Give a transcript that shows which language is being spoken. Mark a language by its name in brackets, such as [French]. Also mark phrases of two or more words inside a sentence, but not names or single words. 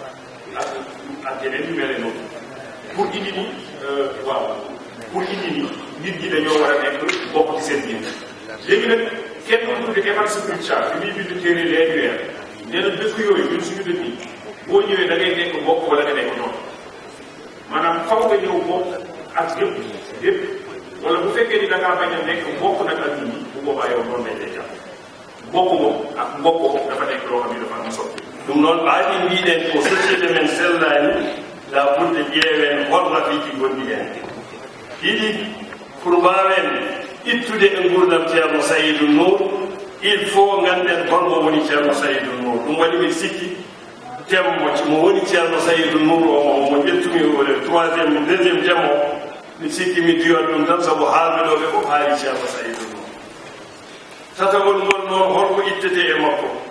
[Wolof] ak yeneen yu mel noonu pour indi ni waaw pour indi ni nit ñi dañoo war a nekk bokk ci seen biir léegi nag kenn ku tudd Evans Pritchard bi muy bind téere leen weer nee na dëkk yooyu ñun suñu dëkk yi boo ñëwee da ngay nekk bokk wala nga nekk noonu maanaam faw nga ñëw bokk ak yëpp wala bu fekkee ni da ngaa bañ a nekk bokk nag ak nit ñi bu boobaa yow noonu lañ lay jàpp bokk moom ak mbokk moom dafa nekk loo xam ne dafa am solo. [Fula] ɗum noon ɓaaɗi mbiɗen ko société men sellani la ɓurde ƴeewen hol rafiiji gonɗi hen ɗiɗi pour mbawen ittude e gurdam ceerno Saydou Nour [French] il faut [Fula] ganden holmo woni ceerno Saydou Nour ɗum waɗi mi sikki temmo mo woni ceerno Saydou Nour omo ƴettumi deuxiéme temmo mi sikki mi diwan ɗum tan saabu haalɓeɗoɓe fof haali ceerno Saydou Nour tatagol ngol noon holko ittete e makko